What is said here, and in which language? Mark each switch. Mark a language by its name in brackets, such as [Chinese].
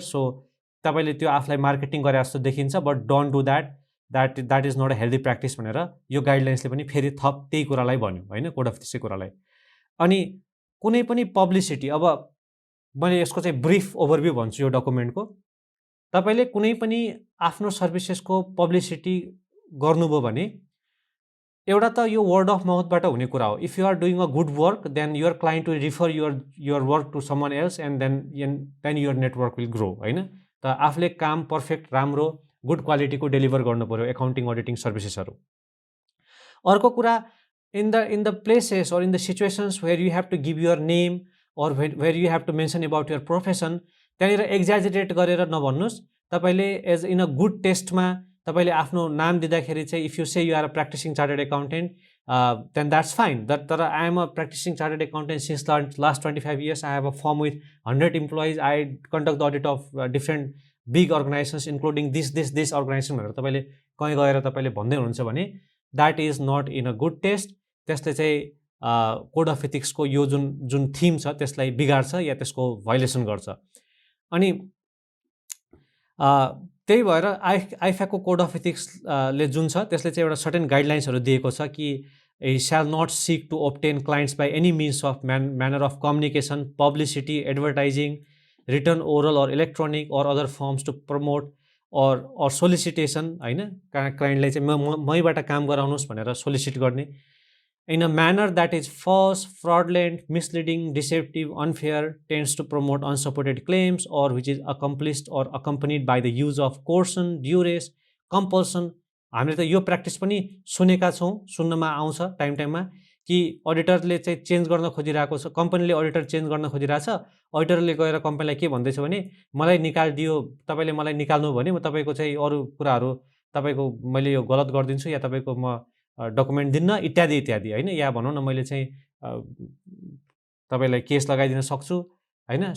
[Nepali] So तपाईँले त्यो आफूलाई मार्केटिङ गरे जस्तो देखिन्छ, [English] but don't do that is not a healthy practice [Nepali] भनेर यो गाइडलाइन्सले पनि फेरि थप त्यही कुरालाई भन्यो होइन, कोड अफ त्यसै कुरालाई। अनि कुनै पनि पब्लिसिटी, अब मैले यसको चाहिँ ब्रिफ ओभरभ्यू भन्छु यो डकुमेन्टको। तपाईँले कुनै पनि आफ्नो सर्भिसेसको पब्लिसिटी गर्नुभयो भने एउटा त यो वर्ड अफ माउथबाट हुने कुरा हो। [English] if you are doing a good work then your client will refer your work to someone else and then your network will grow [Nepali] होइन। त आफूले काम पर्फेक्ट राम्रो गुड क्वालिटीको डेलिभर गर्नु पऱ्यो एकाउन्टिङ अडिटिङ सर्भिसेसहरू। अर्को कुरा [English] in the places or in the situations where you have to give your name or where you have to mention about your profession, [Nepali] त्यहाँनिर एक्जाजरेट गरेर नभन्नुहोस्। [English] तपाईँले as in a good टेस्टमा [Nepali] तपाईँले आफ्नो नाम दिँदाखेरि चाहिँ [English] If you say you are a practicing chartered accountant then that's fine. [Nepali] तर [English] I am a practicing chartered accountant since last 25 years, I have a firm with 100 employees, I conduct the audit of different big organisations including this organisation [Nepali] भनेर तपाईँले कहीँ गएर तपाईँले भन्दै हुनुहुन्छ भने [English] That is not in a good taste. [Nepali] त्यसले चाहिँ कोड अफ एथिक्सको यो जुन थिम छ त्यसलाई बिगार्छ या त्यसको भायोलेसन गर्छ। अनि त्यही भएर आइफाको कोड अफ एथिक्सले जुन छ त्यसले चाहिँ एउटा सर्टेन गाइडलाइन्सहरू दिएको छ कि [English] a shall not seek to obtain clients by any means of manner of communication, publicity, advertising, written, oral or electronic or other forms to promote or solicitation [Nepali] होइन, क्लाइन्टलाई चाहिँ मैबाट काम गराउनुहोस् भनेर सोलिसिट गर्ने [English] in a manner that is false, fraudulent, misleading, deceptive, unfair, tends to promote unsupported claims, or which is accomplished or accompanied by the use of coercion, duress, compulsion। [Nepali] हामीले त यो practice पनि सुनेका छौँ, सुन्नमा आउँछ टाइममा कि अडिटरले चाहिँ चेन्ज गर्न खोजिरहेको छ, कम्पनीले अडिटर चेन्ज गर्न खोजिरहेछ, अडिटरले गएर कम्पनीलाई के भन्दैछ भने मलाई निकालिदियो, तपाईँले मलाई निकाल्नु भने म तपाईँको चाहिँ अरू कुराहरू तपाईँको मैले यो गलत गरिदिन्छु या तपाईँको म डकुमेन्ट दिन्न इत्यादि इत्यादि होइन, या भनौँ न मैले चाहिँ तपाईँलाई केस लगाइदिन सक्छु होइन।